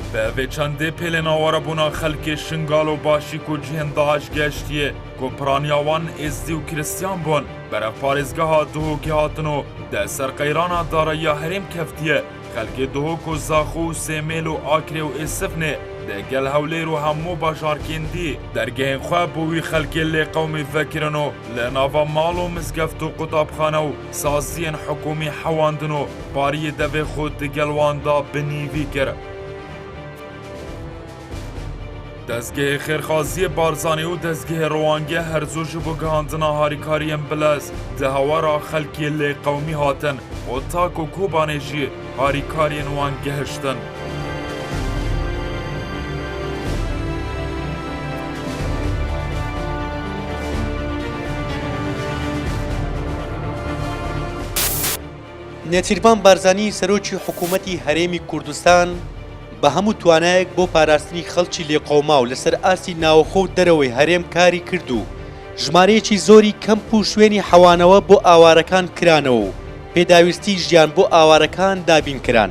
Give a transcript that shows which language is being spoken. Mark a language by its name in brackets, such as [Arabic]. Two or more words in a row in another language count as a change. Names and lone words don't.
[Kurdish] Devê çendê pêlên awarebûna xelkê şingal û başî ku cihên Daeş geştiye ku piraniya wan êzdî û Kristyan bûn beref parêzgeha Duhokê hatin û deh ser qeyrana darayiya herêm keftiye xelkê Duhok û Zaxû û Sêmêl û Akrê û Êsifnê de gel Hewlêr û hemû bajarkên dî dergehên xwe bû wî xelkê lê qewmî vekirin û li nava mal û mizgeft û qutabxane û saziyên hikûmî hewandin û pariyê devê xwe di gel wan da binîvî kir. Dezgehê Xêrxaziyê Barzanî û dezgehê Rewangê Herzû ji bo gihandina harîkariyên bilez di hewara xelkê lê qewmî hatin û tak û Kobanê jî harîkariyên wan gihiştin. [Central Kurdish] نێچیروان بارزانی سەرۆکی حکوومەتی هەرێمی کوردستان بە هەموو توانایەک بۆ پاراستنی خەڵکی لێقەوما و لەسەر ئاسی ناوەخۆ و دەرەوەی هەرێم کاری کرد و ژمارەیەکی زۆری کەمپ و شوێنی حەوانەوە بۆ ئاوارەکان کرانەوە و پێداویستی ژیان بۆ ئاوارەکان دابین کران.